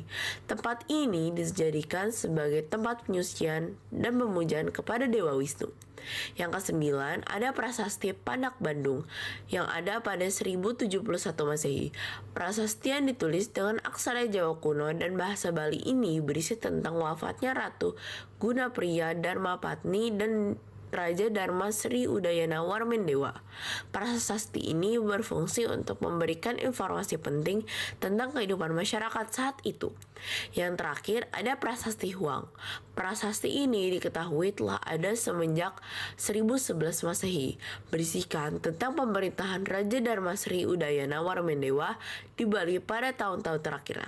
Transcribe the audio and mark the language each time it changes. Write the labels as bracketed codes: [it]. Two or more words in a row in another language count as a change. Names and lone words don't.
[id] Tempat ini dijadikan sebagai tempat penyucian dan pemujaan kepada Dewa Wisnu. Yang kesembilan ada Prasasti Panak Bandung yang ada pada 1071 Masehi. Prasasti yang ditulis dengan aksara Jawa kuno dan bahasa Bali ini berisi tentang wafatnya Ratu Gunapriya Dharmapatni dan Raja Dharma Sri Udayana Warmendewa. Prasasti ini berfungsi untuk memberikan informasi penting tentang kehidupan masyarakat saat itu. Yang terakhir ada Prasasti Huang. Prasasti ini diketahui telah ada semenjak 1011 Masehi, berisikan tentang pemerintahan Raja Dharma Sri Udayana Warmendewa di Bali pada tahun-tahun terakhir.